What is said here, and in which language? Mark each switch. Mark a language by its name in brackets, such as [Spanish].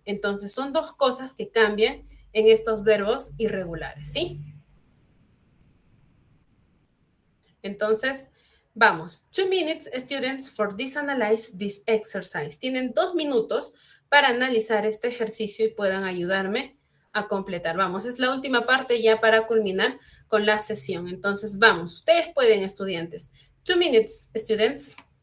[Spanish] Entonces, son dos cosas que cambian en estos verbos irregulares, ¿sí? Entonces, vamos. [English] 2 minutes, students, for this analyze this exercise. [Spanish] Tienen 2 minutos para analizar este ejercicio y puedan ayudarme a completar. Vamos, es la última parte ya para culminar con la sesión. Entonces, vamos. Ustedes pueden, estudiantes. [English] 2 minutes, students.